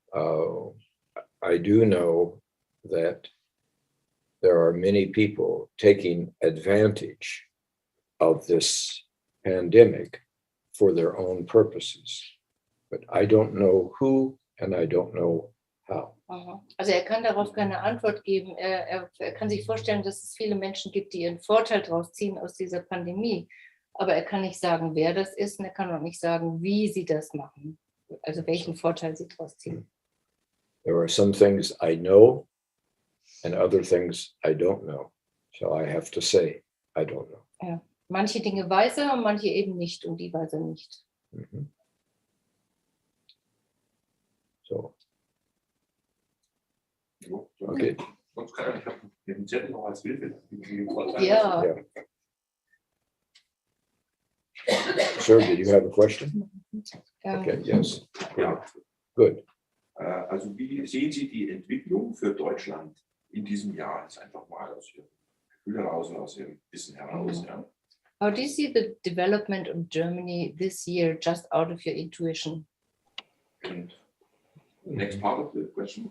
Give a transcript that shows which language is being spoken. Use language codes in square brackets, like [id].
[en] I do know that there are many people taking advantage of this pandemic for their own purposes, but I don't know who and I don't know how. [de] Also kann darauf keine Antwort geben. Er kann sich vorstellen, dass es viele Menschen gibt, die ihren Vorteil daraus ziehen aus dieser Pandemie. Aber er kann nicht sagen, wer das ist, und er kann auch nicht sagen, wie sie das machen. Also welchen Vorteil sie daraus ziehen. [en] There are some things I know and other things I don't know. So I have to say, I don't know. [de] Ja. Manche Dinge weiß er und manche eben nicht, und die weiß er nicht. Mm-hmm. [en] So. Okay. [de] Ich habe den Zettel noch als Hilfe. Ja. [en] Yeah. Sir, did you have a question? Okay, yes. [de] Ja. [en] Good. [de] Also wie sehen Sie die Entwicklung für Deutschland in diesem Jahr? Jetzt einfach mal aus Ihrem Gefühl heraus und aus Ihrem Wissen heraus. Ja. [en] How do you see the development of Germany this year, just out of your intuition? And next part of the question.